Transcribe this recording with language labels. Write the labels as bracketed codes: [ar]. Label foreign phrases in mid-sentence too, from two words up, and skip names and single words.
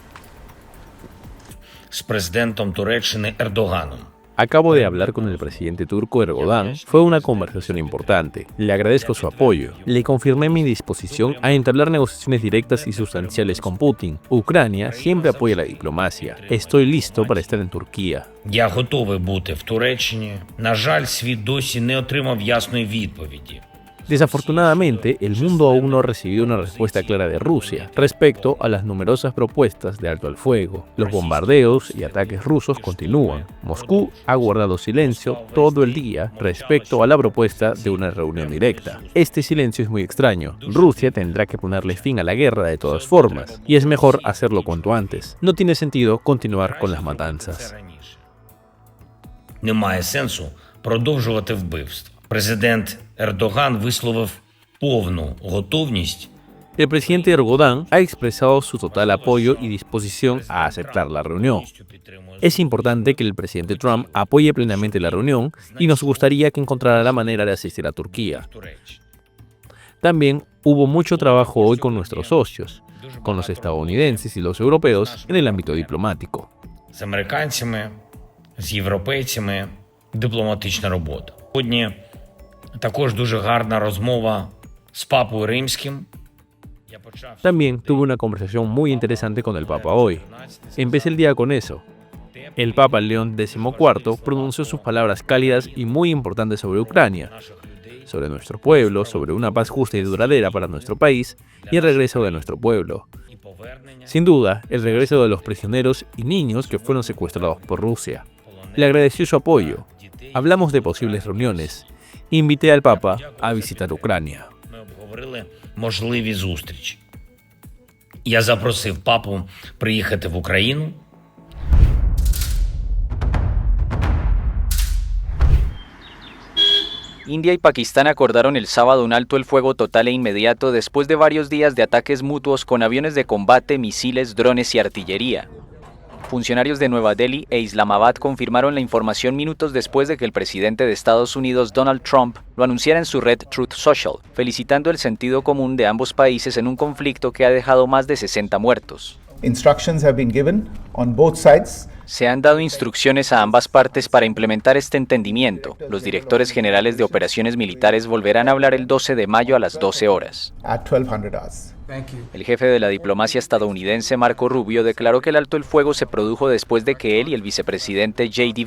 [es] Acabo de hablar con el presidente turco Erdogan. Fue una conversación importante. Le agradezco su apoyo. Le confirmé mi disposición a entablar negociaciones directas y sustanciales con Putin. Ucrania siempre apoya la diplomacia. Estoy listo para estar en Turquía. [uk] Я готовий бути в Туреччині. На жаль, світ досі не отримав ясної відповіді. [es] Desafortunadamente, el mundo aún no ha recibido una respuesta clara de Rusia respecto a las numerosas propuestas de alto al fuego. Los bombardeos y ataques rusos continúan. Moscú ha guardado silencio todo el día respecto a la propuesta de una reunión directa. Este silencio es muy extraño. Rusia tendrá que ponerle fin a la guerra de todas formas, y es mejor hacerlo cuanto antes. No tiene sentido continuar con las matanzas. [uk] Немає сенсу продовжувати вбивство. Президент Ердоган висловив повну готовність. [es] El presidente Erdogan ha expresado su total apoyo y disposición a aceptar la reunión. Es importante que el presidente Trump apoye plenamente la reunión y nos gustaría que encontrara la manera de asistir a Turquía. También hubo mucho trabajo hoy con nuestros socios, con los estadounidenses y los europeos en el ámbito diplomático. [uk] З американцями, з європейцями дипломатична робота. Сьогодні також дуже гарна розмова з Папою Римським. [es] También tuve una conversación muy interesante con el Papa hoy. Empecé el día con eso. El Papa León XIV pronunció sus palabras cálidas y muy importantes sobre Ucrania, sobre nuestro pueblo, sobre una paz justa y duradera para nuestro país y el regreso de nuestro pueblo. Sin duda, el regreso de los prisioneros y niños que fueron secuestrados por Rusia. Le agradeció su apoyo. Hablamos de posibles reuniones. Invité al Papa a visitar Ucrania. [uk] Можливі зустрічі. Я запросив папу приїхати в Україну. [es] India y Pakistán acordaron el sábado un alto el fuego total e inmediato después de varios días de ataques mutuos con aviones de combate, misiles, drones y artillería. Funcionarios de Nueva Delhi e Islamabad confirmaron la información minutos después de que el presidente de Estados Unidos, Donald Trump, lo anunciara en su red Truth Social, felicitando el sentido común de ambos países en un conflicto que ha dejado más de 60 muertos. [en] Instructions have been given on both sides [es] Se han dado instrucciones a ambas partes para implementar este entendimiento. Los directores generales de operaciones militares volverán a hablar el 12 de mayo a las 12 horas. El jefe de la diplomacia estadounidense, Marco Rubio, declaró que el alto el fuego se produjo después de que él y el vicepresidente J.D.